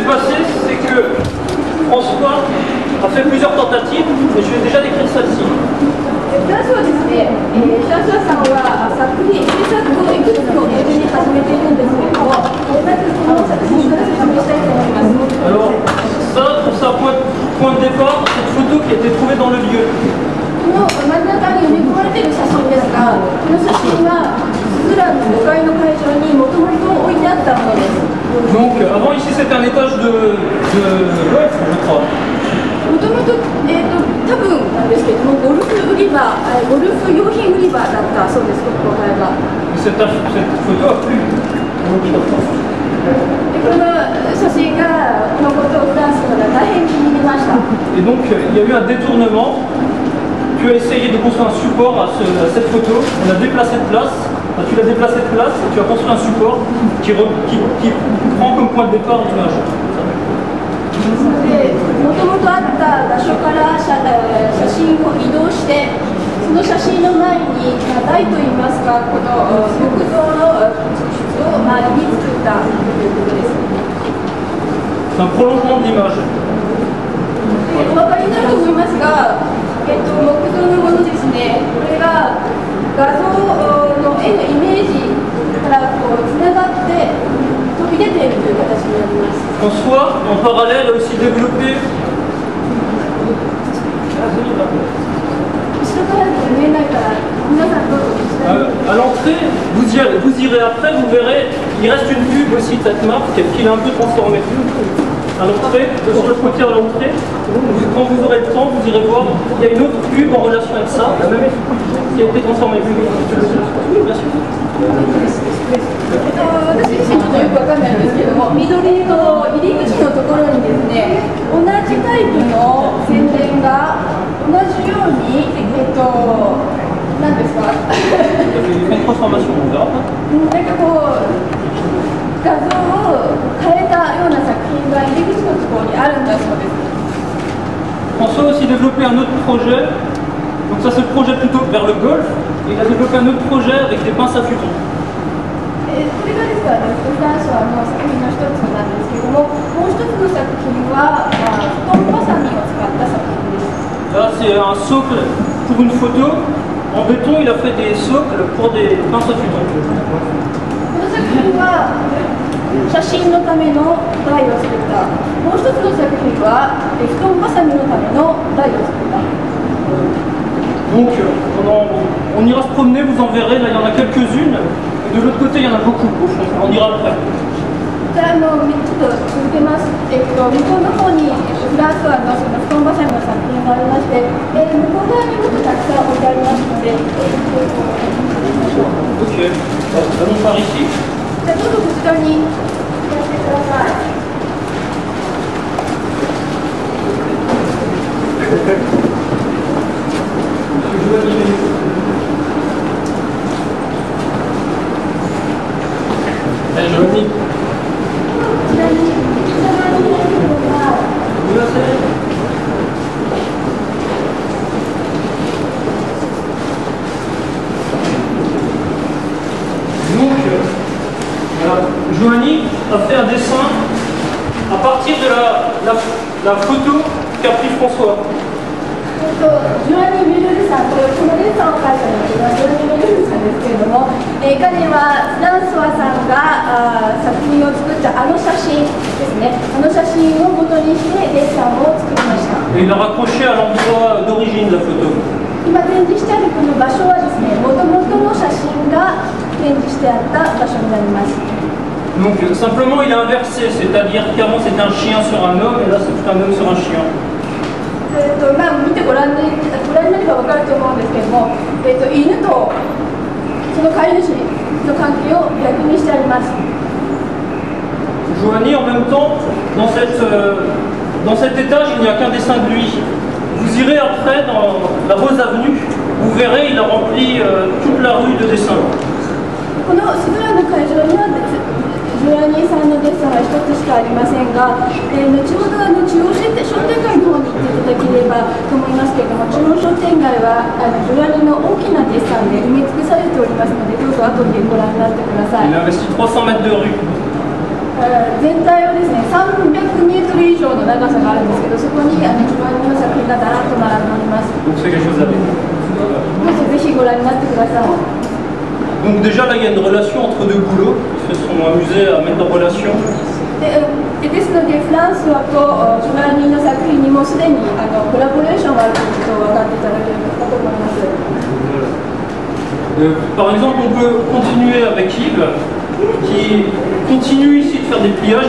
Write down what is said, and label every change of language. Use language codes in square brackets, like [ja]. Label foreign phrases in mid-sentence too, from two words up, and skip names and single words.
[fr] passé, c'est que François a fait plusieurs tentatives, mais je vais déjà décrire celle-ci. [ja] そうですね、シャンシャンさんは作品、制作をいくつも同時に始めているんですけれども、まずその作品から説明したいと思います。 [fr] Alors, ça, pour sa point de départ, cette photo qui a été trouvée dans le lieu. [ja] この真ん中に埋め込まれている写真ですが、この写真はスラム5階の会場にもともと置いてあったものです。 [fr] Donc, avant ici, c'était un étage de golf, je crois. [ja] もともと、多分なんですけれども、ゴルフ用品売り場だったそうです、ここが。 [fr] Cette photo a plu. [ja] この写真がこのことをフランスのが大変気に入りました。 [fr] Et donc, il y a eu un détournement. Tu as essayé de construire un support à cette photo. On a déplacé de place. Tu l'as déplacé de place et tu as construit un support qui prend comme point de départ l'image. [ja] もともとあった場所から写真を移動して、その写真の前に台といいますか、この木造のを周りに作ったということです。 C'est un prolongement de l'image. お分かりになると思いますが、木造のものですね。これが画像の絵のイメージからこうつながって飛び出ているという形になります。 [fr] François, en parallèle, a aussi développé. À l'entrée, vous irez après, vous verrez, il reste une pub aussi de cette marque qu'il a un peu transformée. À l'entrée, sur le côté à l'entrée, quand vous aurez le temps, vous irez voir, il y a une autre pub en relation avec ça, la même qui a été transformée. Oui, bien sûr. [ja] 私自身ちょっとよくわかんないんですけども、緑の入り口のところにですね、同じタイプの宣伝が同じように、何ですかなんかこう画像を変えたような作品が入り口のところにあるんだそうです。 [fr] François a aussi développé un autre projet, donc ça c'est le projet plutôt vers le golf, et il a développé un autre projet avec des pinces à futon. [ja] これがですから、フランスの作品の一つなんですけども、もう一つの作品は布団バサミを使った作品です。 [fr] Là c'est un socle pour une photo, en béton il a fait des socles pour des pinces à futon. [ja] この作品は写真のための台を作った。もう一つの作品は布団バサミのための台を作った。 [fr] Donc on ira se promener, vous en verrez, là il y en a quelques-unes. De l'autre côté, il y en a beaucoup. On ira après. [ja] じゃあちょっと続けます。向こうの方にフランスはその布団バサミの作品がありまして、向こう側にもたくさん置いてありますので、 [fr] Ok. Allons par ici. [ja] じゃあどうぞこちらにいらしてください。 [fr] Johnny. Donc, Joanie a fait un dessin à partir de la photo qu'a pris François. [ja] ジョアニ・ミルルさん、このレーサーを描いたのはジョアニ・ミルルさんですけれども、彼はフランソワさんが作品を作ったあの写真ですね、あの写真を元にしてレーサーを作りました。 [fr] Et il l'a raccroché à l'endroit d'origine de la photo. [ja] 今展示してあるこの場所はですね、もともとの写真が展示してあった場所になります。 [fr] Donc simplement il a inversé, c'est-à-dire qu'avant c'était un chien sur un homme et là c'est un homme sur un chien. [ja] 見てご覧になれば分かると思うんですけども、犬とその飼い主の関係を逆にしてあります。 [fr] Giovanni, en même temps, dans cet étage, il n'y a qu'un dessin de lui. Vous irez après dans la Rose Avenue, vous verrez, il a rempli toute la rue de dessins. [ja] このスドラの会場にはジョアニーさんのデッサンは一つしかありませんが、後ほど中央商店街の方に行っていただければと思いますけれども、中央商店街はジョアニーの大きなデッサンで埋め尽くされておりますので、どうぞ後でご覧になってください。 [fr] Il a investi 300 mètres de rue. [ja] 全体はですね、300メートル以上の長さがあるんですけど、そこにジョアニーの作品がだらっと並んでおります。 [fr] Donc c'est quelque chose à voir. [ja] どうぞぜひご覧になってください。 [fr] Donc déjà là il y a une relation entre deux boulots qui se sont amusés à mettre en relation. [ja] ですのでフランスはとジョアニーの作品にもすでにコラボレーションがあるということを分かっていただければと思います。 [fr] Par exemple on peut continuer avec Yves qui continue ici de faire des pliages.